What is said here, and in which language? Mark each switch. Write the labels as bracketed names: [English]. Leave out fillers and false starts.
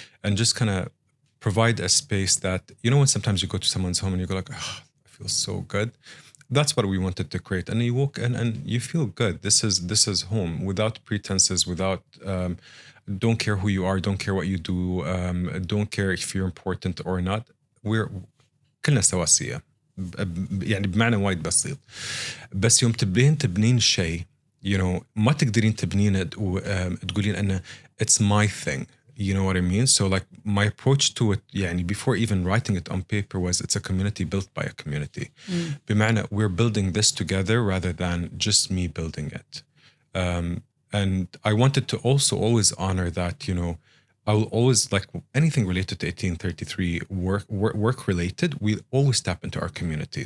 [English] And just kind of provide a space that, when sometimes you go to someone's home and you go like, oh, I feel so good. That's what we wanted to create. And you walk in and you feel good. This is home, without pretenses, without, don't care who you are, don't care what you do, don't care if you're important or not. [Arabic] We're كلنا سواسية. يعني بمعنى وايد بسيط. بس يوم تبنين شيء, ما تقدرين تبنين وتقولين أنه [English] it's my thing. You know what I mean? So like my approach to it, يعني before even writing it on paper, was it's a community built by a community. بمعنى we're building this together rather than just me building it. And I wanted to also always honor that, I will always, like anything related to 1833, work related, we always tap into our community.